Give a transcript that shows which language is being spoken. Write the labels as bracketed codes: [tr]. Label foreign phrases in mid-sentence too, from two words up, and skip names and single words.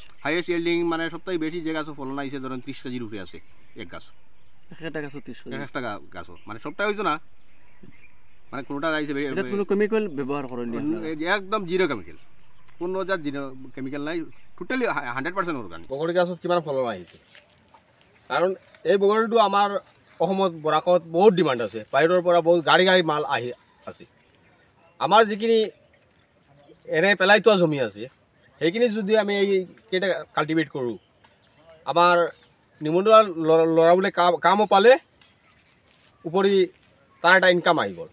[en] highest yielding [bn] মানে সবথেকে বেশি যে গাছও ফলন আইছে ধরেন 30 কেজির উপরে আছে এক গাছ। একটা গাছ 30 কেজি? একটা গাছও মানে সবটাই হইছে না, মানে কোনটা আইছে এটা কোনো কেমিক্যাল ব্যবহার করেন না? একদম [en] zero chemical, [bn] কোনো জাত [en] zero chemical [bn] নাই, [en] totally 100% organic. [as] বগৰী গাছত কিমান ফলন আহিছে, কাৰণ এই বগৰীটো আমাৰ অসমত বৰাকত বহুত ডিমাণ্ড আছে, বাহিৰৰ পৰা বহুত গাড়ী মাল আহি আছে। আমাৰ যিখিনি এনে পেলাই থোৱা জমি আছে সেইখিনি যদি আমি এইকেইটা কাল্টিভেট কৰোঁ, আমাৰ নিবনুৱা ল'ৰাবোৰে কামো পালে, উপৰি তাৰ এটা ইনকাম আহি গ'ল।